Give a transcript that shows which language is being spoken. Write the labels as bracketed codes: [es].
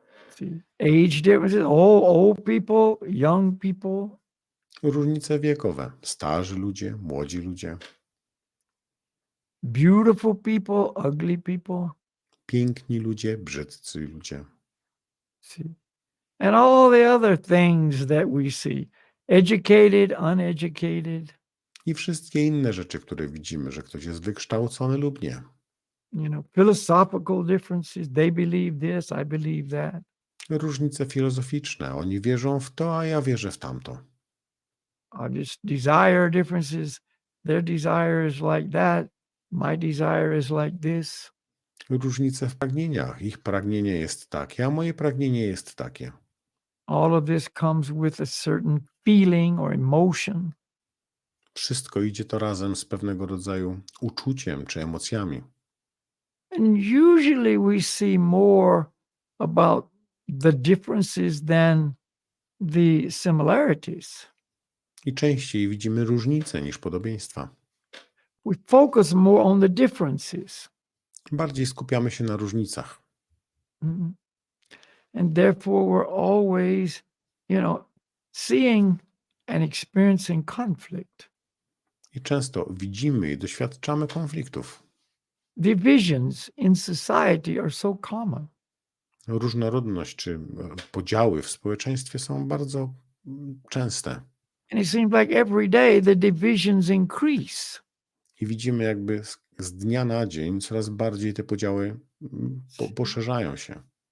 [en] See, age differences, old people, young people. [pl] Różnice wiekowe. Starzy ludzie, młodzi ludzie. [en] Beautiful people, ugly people. [pl] Piękni ludzie, brzydcy ludzie. [en] See, and all the other things that we see. Educated, uneducated. [pl] I wszystkie inne rzeczy, które widzimy, że ktoś jest wykształcony lub nie. [en] You know, philosophical differences. They believe this, I believe that. [pl] Różnice filozoficzne. Oni wierzą w to, a ja wierzę w tamto. [en] Just desire differences. Their desire is like that. My desire is like this. [pl] Różnice w pragnieniach. Ich pragnienie jest takie, a moje pragnienie jest takie. [en] All of this comes with a certain feeling or emotion. [pl] Wszystko idzie to razem z pewnego rodzaju uczuciem czy emocjami. [en] And usually we see more about the differences than the similarities. [pl] I częściej widzimy różnice niż podobieństwa. [en] We focus more on the differences. [pl] Bardziej skupiamy się na różnicach. Mhm. [en] And therefore we're always, seeing and experiencing conflict. [pl] I często widzimy i doświadczamy konfliktów. [en] Divisions in society are so common. [pl] Różnorodność czy podziały w społeczeństwie są bardzo częste. [en] And it seems like every day the divisions increase. [pl] I widzimy jakby z dnia na dzień coraz bardziej te podziały poszerzają się.